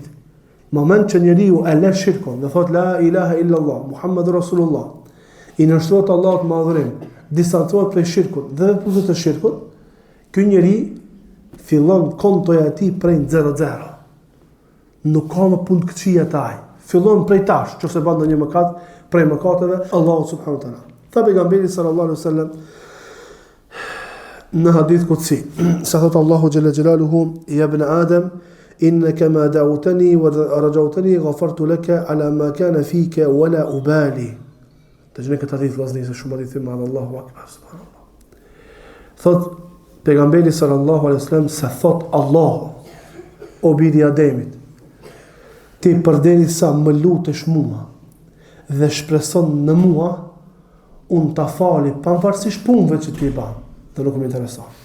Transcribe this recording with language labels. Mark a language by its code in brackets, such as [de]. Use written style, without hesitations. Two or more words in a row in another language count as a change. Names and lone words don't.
[sq] Moment që njeriu e lë shirkun dhe thot [ar] لا إله إلا الله، محمد رسول الله, [sq] i nështrohet Allahut me adhurim, distancohet prej shirkut dhe veprave të shirkut, ky njeri fillon kontoja e tij prej 0-0. Nuk ka më punë këqija taj. Fillon prej tash, nëse bën ndonjë mëkat, prej mëkateve, Allahu [ar] سبحانه وتعالى. [sq] Tha pejgamberi [ar] صلى الله عليه وسلم [sq] në hadith qudsi, sa thot Allahu [ar] جل جلاله، يا ابن آدم، إنك ما دعوتني ورجوتني غفرت لك على ما كان فيك ولا أبالي. [sq] Tajnë këtë hadith vllazëri se shumë hadithe me [ar] الله أكبر سبحان الله. [sq] Thot pejgamberi [ar] صلى الله عليه وسلم [sq] sa thot Allahu o biri Ademit, ti përderi sa më lutesh mua dhe shpreson në mua, unë ta fali pavarësisht punëve që ti ban, dhe nuk më intereson.